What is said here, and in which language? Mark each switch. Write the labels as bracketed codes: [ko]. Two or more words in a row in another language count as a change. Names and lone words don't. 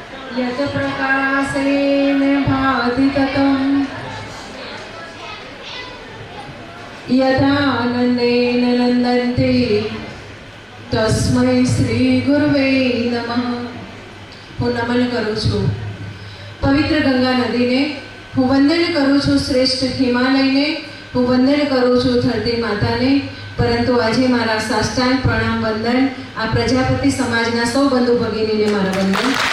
[sa] यत प्रकाशेन भाति ततं यदानन्देन नन्दन्ते तस्मै श्री गुरुवे नमः। [gu] હું નમન કરું છું પવિત્ર ગંગા નદીને, હું વંદન કરું છું શ્રેષ્ઠ હિમાલયને, હું વંદન કરું છું ધરતી માતાને, પરંતુ આજે મારા સાષ્ટાંગ પ્રણામ વંદન આ પ્રજાપતિ સમાજના સૌ બંધુ ભગીનીને મારા વંદન।